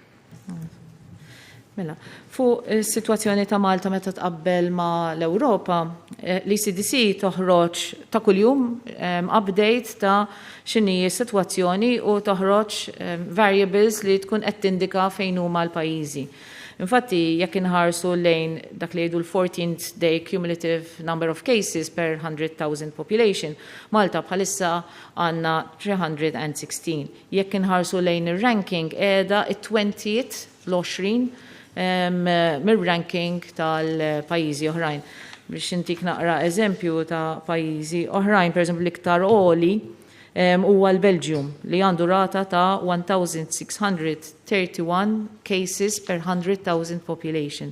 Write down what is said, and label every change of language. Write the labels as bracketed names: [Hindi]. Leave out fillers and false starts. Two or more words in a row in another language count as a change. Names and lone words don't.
[Maltese] Mela, fuq is-sitwazzjoni ta' Malta meta tqabbel ma' l-Ewropa, l-ECDC toħroġ ta' kuljum update ta' x'inhi s-sitwazzjoni u toħroġ variables li tkun qed tindika fejn huma l-pajjiżi. Infatti, jekk inħarsu lejn dak li jgħidu l- [English] 14th day cumulative number of cases per 100,000 population, [Maltese] Malta bħalissa għandna 316. Jekk inħarsu lejn ir-ranking qiegħda it-20th l-20 mir-ranking tal-pajjiżi oħrajn. Biex intik naqra eżempju ta' pajjiżi oħrajn, pereżempju l-iktar għoli huwa l-Belgium li għandu rata ta' 1,631 [English] cases per 100,000 population.